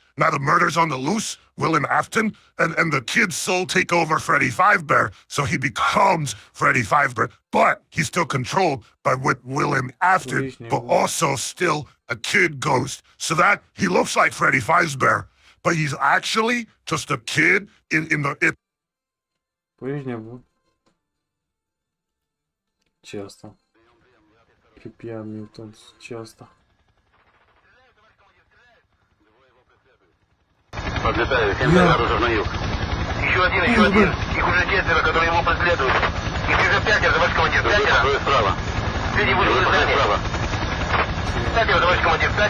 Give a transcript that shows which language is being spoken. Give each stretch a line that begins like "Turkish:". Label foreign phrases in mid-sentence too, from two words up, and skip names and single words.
English: Now the murder's on the loose, William Afton, and the kid's soul take over Freddy Fazbear, so he becomes Freddy Fazbear, but he's still controlled by William Afton, but also still a kid ghost, so that he looks like Freddy Fazbear, but he's actually just a kid in the.
Romanian: Ce asta? Pipia Mutants, ce asta?
Russian: Подлетаю, 7 градусов на юг. Еще один. Их уже 10, которые его преследуют. Их уже 5, товарищ командир, 5. Справа. Впереди вышли здания. 5, товарищ командир, 5.